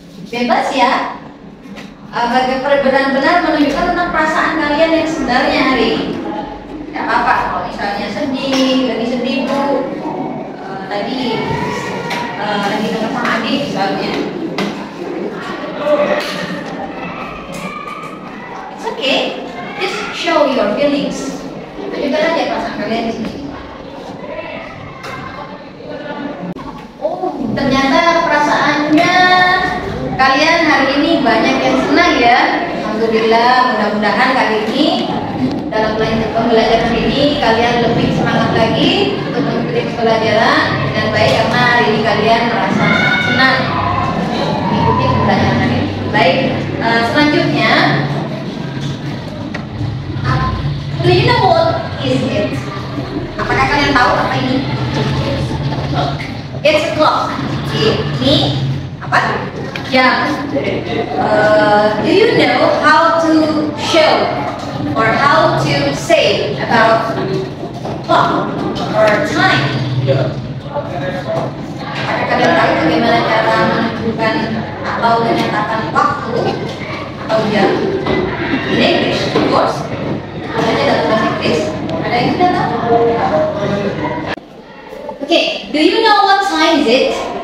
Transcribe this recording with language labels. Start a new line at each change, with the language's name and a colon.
Indonesian: Bebas ya. Benar-benar menunjukkan tentang perasaan kalian yang sebenarnya hari ini. Tidak apa-apa kalau misalnya sedih, lagi sedih Bu. Tadi dengar sama adik misalnya.
English: It's okay, just show your feelings.
Indonesian: Tunjukkan aja perasaan kalian di sini. Oh, ternyata perasaannya kalian hari ini banyak yang senang ya. Alhamdulillah, mudah-mudahan kali ini dalam pembelajaran ini kalian lebih semangat lagi untuk mengikuti pembelajaran dengan baik karena hari ini kalian merasa sangat senang mengikuti pembelajaran hari ini. Baik, selanjutnya,
English: do you know what is it?
Indonesian: Apakah kalian tahu apa ini?
English: It's a clock.
Indonesian: Ini apa? Jam.
English: Do you know how to show or how to say about clock or time?
Indonesian: Apakah kalian tahu bagaimana cara menunjukkan atau menyatakan waktu atau jam?
English: In English, of course.
Indonesian: Adanya dalam bahasa Inggris. Ada yang tidak tahu?
English: Okay, do you know what time is it?